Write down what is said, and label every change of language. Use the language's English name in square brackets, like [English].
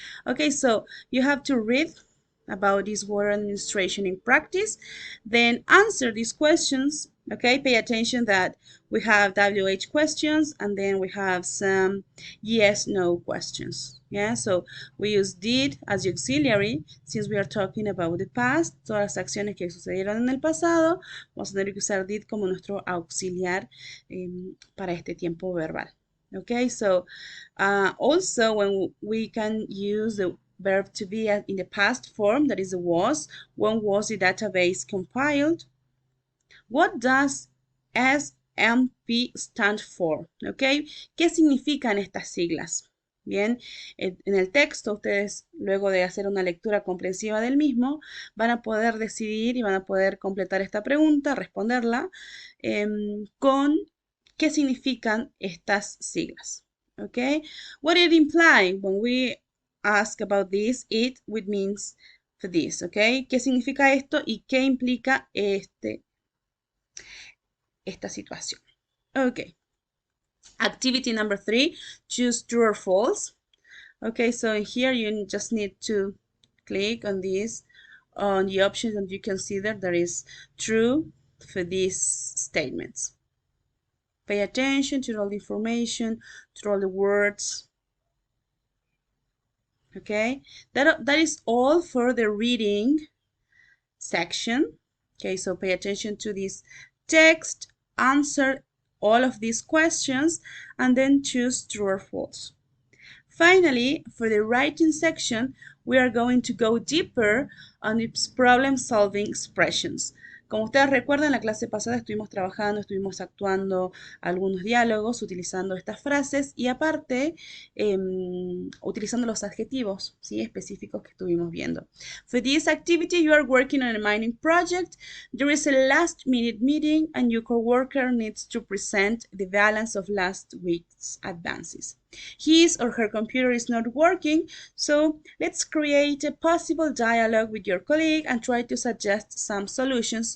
[English] Okay, so you have to read about this water administration in practice, then answer these questions. Okay, pay attention that we have WH questions, and then we have some yes, no questions. Yeah, so we use did as the auxiliary since we are talking about the past. [Spanish] Todas las acciones que sucedieron en el pasado, vamos a tener que usar did como nuestro auxiliar para este tiempo verbal. [English] Okay, so also when we can use the verb to be in the past form, that is was. When was the database compiled? What does SMP stand for? [Spanish] Okay, ¿qué significan estas siglas? Bien, en el texto ustedes, luego de hacer una lectura comprensiva del mismo, van a poder decidir y van a poder completar esta pregunta, responderla con qué significan estas siglas. [English] Okay, what it imply when we ask about this, it which means for this, okay? [Spanish] ¿Qué significa esto y qué implica esta situación? [English] Okay. Activity number 3, choose true or false. Okay, so here you just need to click on this, on the options that you consider that is true for these statements. Pay attention to all the information, to all the words. Okay, that is all for the reading section. Okay, so pay attention to this text, answer all of these questions, and then choose true or false. Finally, for the writing section, we are going to go deeper on its problem-solving expressions. [Spanish] Como ustedes recuerdan, en la clase pasada estuvimos actuando algunos diálogos utilizando estas frases y aparte utilizando los adjetivos, ¿sí?, específicos que estuvimos viendo. [English] For this activity, you are working on a mining project. There is a last-minute meeting and your coworker needs to present the balance of last week's advances. His or her computer is not working, so let's create a possible dialogue with your colleague and try to suggest some solutions.